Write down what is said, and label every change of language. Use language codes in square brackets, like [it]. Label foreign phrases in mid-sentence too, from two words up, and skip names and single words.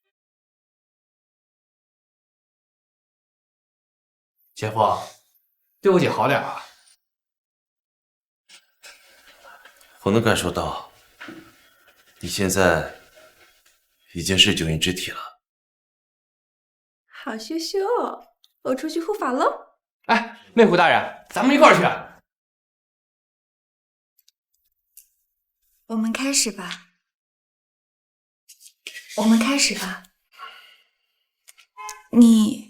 [zh] 姐夫，對我姐好點啊。我能感受到，你現在已經是九陰之體了。好羞羞哦，我出去護法嘍。哎，魅狐大人，咱們一塊兒去。我們開始吧。我們開始吧。你……